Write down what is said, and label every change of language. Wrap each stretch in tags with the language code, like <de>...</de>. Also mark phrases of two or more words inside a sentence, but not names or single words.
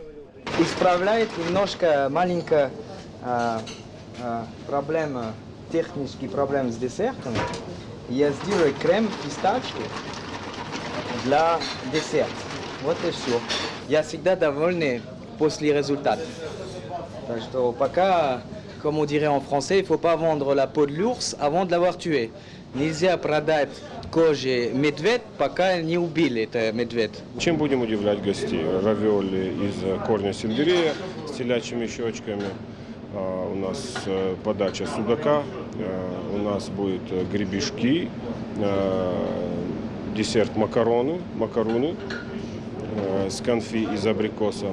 <ru>Исправляет немножко маленькая проблема, технический проблем с десертом. Я сделаю крем пистачки для десерта. Вот и все. Я всегда довольный после результата. Так что пока,</ru> <fr>comme on dirait en français, il ne faut pas vendre la peau de l'ours avant de l'avoir tué.</fr> <ru>Нельзя продать кожи медведь, пока не убили это медведь. Чем будем удивлять гостей? Равиоли из корня сельдерея с телячьими щечками. У нас подача судака, у нас будет гребешки, десерт макароны, с конфи из абрикоса.</ru>